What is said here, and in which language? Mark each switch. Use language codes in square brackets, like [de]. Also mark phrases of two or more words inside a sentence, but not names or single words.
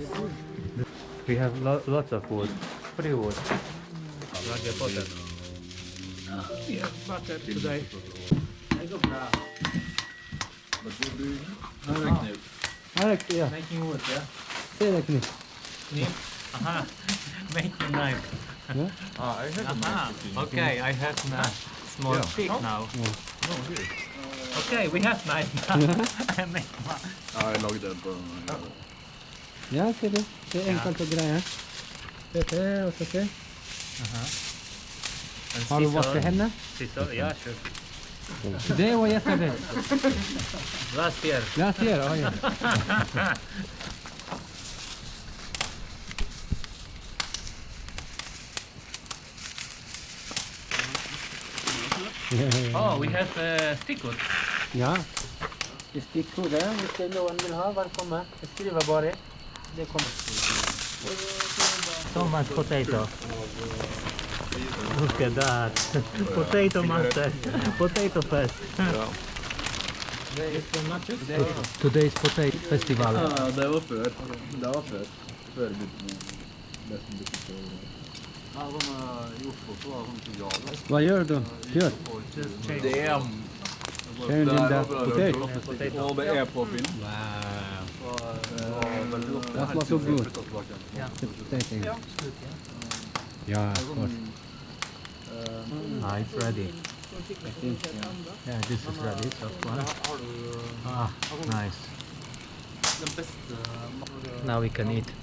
[en] We have lots of wood. Free wood. Like a butter. Yeah, butter today. [no] Alex, ja. [en] Making wood, yeah? [no] Se det kniv. Kniv. [en] Aha. Make the knife. Yeah? I have Aha. Okay, I have a small Yeah. stick now. No, here. Okay, we have knife now. I make one. [no] Jeg lagde på Ja, ser du. Det er enkelt og greie. Dette og så til. [en] And [no] Har du [en] scissor. [no] vasket hendene? [en] Scissor, yeah, sure. [no] Det var yesterday. [en] Last year. Last year, oh yeah. Oh, we have stick wood. [no] Ja. Det stikkhodet, hvis det er noen vil ha, velkommen. Jeg skriver bare. Det kommer. So much potato. Look at that. Potato master. Potato fest. Today's potato festival. Ja, det var før. Det var før. Før nesten byttet på. Ja, i Oslo så var det sånn jala. Hva gjør du? Kjør. [en] Damn! [no] Kjør din der potet. Og det er på film. [en] That was so good. The potato. Yeah, of course. Ah, it's ready. Yeah, this is ready. Soft one. Ah, nice. Now we can eat.